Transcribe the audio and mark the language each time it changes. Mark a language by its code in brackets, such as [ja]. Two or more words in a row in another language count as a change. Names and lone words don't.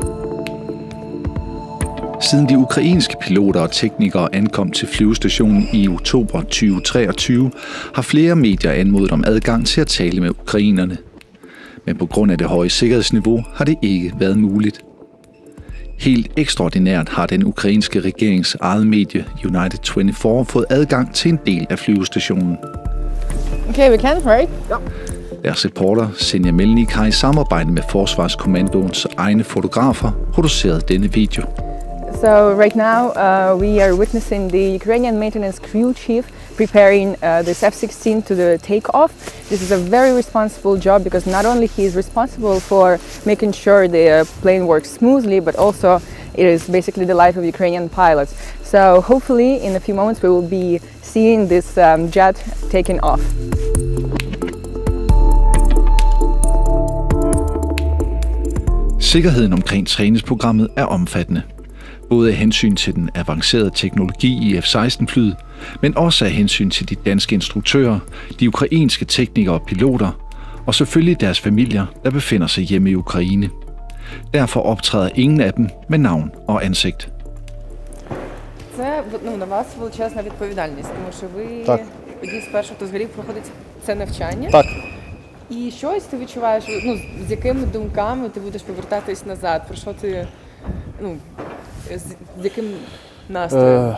[da] Siden de ukrainske piloter og teknikere ankom til flyvestationen i oktober 2023, har flere medier anmodet om adgang til at tale med ukrainerne. Men på grund af det høje sikkerhedsniveau har det ikke været muligt. Helt ekstraordinært har den ukrainske regerings eget medie, United 24, fået adgang til en del af flyvestationen. [en] Okay, we can, right? [da] Ja. Deres reporter, Senja Melnik, har i samarbejde med Forsvarskommandoens egne fotografer produceret denne video. [en] So right now we are witnessing the Ukrainian maintenance crew chief preparing this F-16 to the takeoff. This is a very responsible job because not only he is responsible for making sure the plane works smoothly, but also it is basically the life of Ukrainian pilots. So hopefully in a few moments we will be seeing this jet taking off. [da] Sikkerheden omkring træningsprogrammet er omfattende. Både af hensyn til den avancerede teknologi i F-16-flyet, men også af hensyn til de danske instruktører, de ukrainske teknikere og piloter, og selvfølgelig deres familier, der befinder sig hjemme i Ukraine. Derfor optræder ingen af dem med navn og ansigt. [uk] Це на вас величезна відповідальність, тому що ви одні з перших, хто згорів, проходить це навчання. Так. І щось ти відчуваєш, з якими думками ти будеш повертатись назад, про що ти, з яким настроєм?